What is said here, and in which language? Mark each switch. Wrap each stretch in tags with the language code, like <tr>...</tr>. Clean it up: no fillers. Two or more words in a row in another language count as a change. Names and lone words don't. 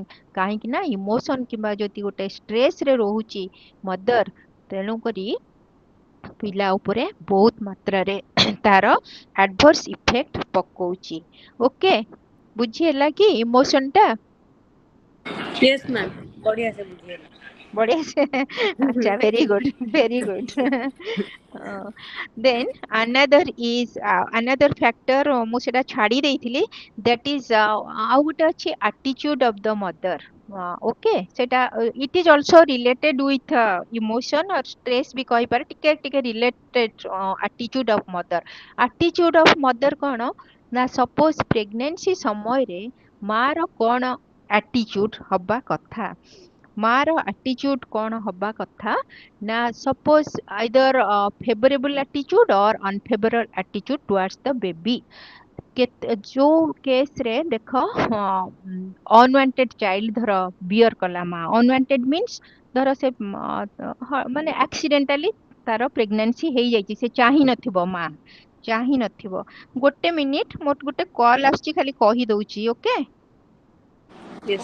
<or>କାହିଁକି ନା ଇମୋସନ କିମ୍ବା ଯଦି ଗୋଟେ ଷ୍ଟ୍ରେସ ରେ ରହୁଛି ମଦର, ତେଣୁ କରି ପିଲା ଉପରେ ବହୁତ ମାତ୍ରାରେ ତାର</or> <en>adverse effect</en> <or>ପକଉଛି। ଓକେ, ବୁଝି ହେଲା କି ଇମୋସନ ଟା?</or> <en>Yes, ma'am.</en> <hi>बढ़िया से बुझिएगा। बढ़िया से अच्छा,</hi> <en>very good, very good. ଦେନ୍ another factor,</en> <or>ମୁଁ ସେଟା ଛାଡି ଦେଇଥିଲି,</or> <en>that is</en> <or>ଆଉ ଗୋଟେ ଅଛି</or> <en>attitude of the mother। ଓକେ, ସେଟା it is also related with emotion or stress</en> <or>ବି କହିପାରେ, ଟିକେ ଟିକେ</or> <en>related attitude of mother। attitude of mother</en> <or>କଣ ନା, ସପୋଜ ପ୍ରେଗନେନ୍ସି ସମୟରେ ମାର କଣ attitude ହବା କଥା।</or> <en>ମାର attitude</en> <or>କଣ ହବା କଥା ନା,</or> <en>suppose either favorable attitude or unfavorable attitude towards the baby।</en> <or>ଯୋଉ କେସରେ ଦେଖ,</or> <en>unwanted child</en> <or>ଧର ବିୟର କଲା ମା,</or> <en>unwanted means</en> <or>ଧର ସେ ମାନେ ଆକ୍ସିଡେଣ୍ଟାଲି ତାର ପ୍ରେଗନେନ୍ସି ହେଇଯାଇଛି, ସେ ଚାହିଁ ନଥିବ, ମା ଚାହିଁ ନଥିବ। ଗୋଟେ ମିନିଟ, ମୋର ଗୋଟେ କଲ ଆସୁଛି, ଖାଲି କହିଦଉଛି। ଓକେ।</or> <en>Yes,</en>